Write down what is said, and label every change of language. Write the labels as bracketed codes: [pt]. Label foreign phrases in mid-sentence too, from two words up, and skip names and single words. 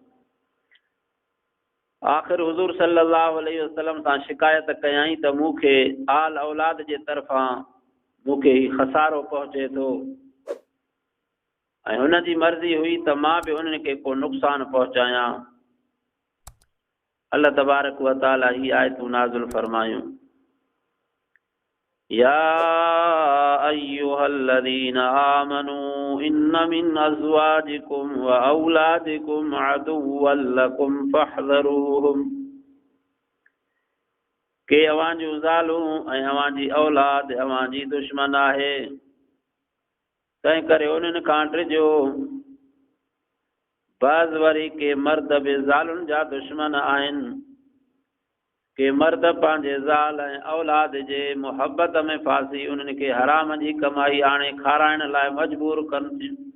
[sd] आख़िर हुज़ूर [ar] صلى الله عليه وسلم [sd] सां शिकायत कयई त मूंखे आल औलाद जे तरफ़ां मूंखे ही खसारो पहुचे थो ऐं हुन जी मर्ज़ी हुई त मां बि उन्हनि खे को नुक़सान पहुचायां। [ar] الله تبارك وتعالى [sd] ही आयतूं नाज़िल फरमायूं। [ar] يا أيها الذين آمنوا إن من أزواجكم وأولادكم عدوا لكم فاحذروهم. [sd] के अवां जूं ज़ालूं ऐं अवां जी औलाद अवां जी दुश्मन आहे, तंहिं करे उन्हनि खां ड्रिजो। बाज़ वरी के मर्द बि ज़ालुनि जा दुश्मन आहिनि, के मर्द पंहिंजे ज़ाल ऐं औलाद जे मुहबत में फासी उन्हनि खे हराम जी कमाई आणे खाराइण लाइ मजबूर कनि थियूं।